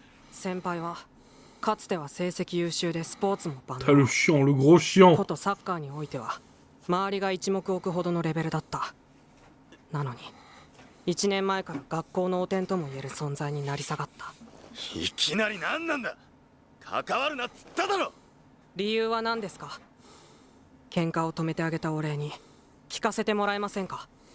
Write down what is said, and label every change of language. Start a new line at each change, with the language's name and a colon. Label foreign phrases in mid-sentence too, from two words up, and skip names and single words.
Japanese: 先輩はかつては成績優秀でスポーツも万
French: T'as le chiant, le gros chiant.
Japanese: ことサッカーにおいては周りが一目置くほどのレベルだった。なのに1年前から学校の汚点とも言える存在になり下がった。いきなり何なんだ。関わるなっつっただろ。理由は何ですか。喧嘩を止めてあげたお礼に聞かせてもらえませんか。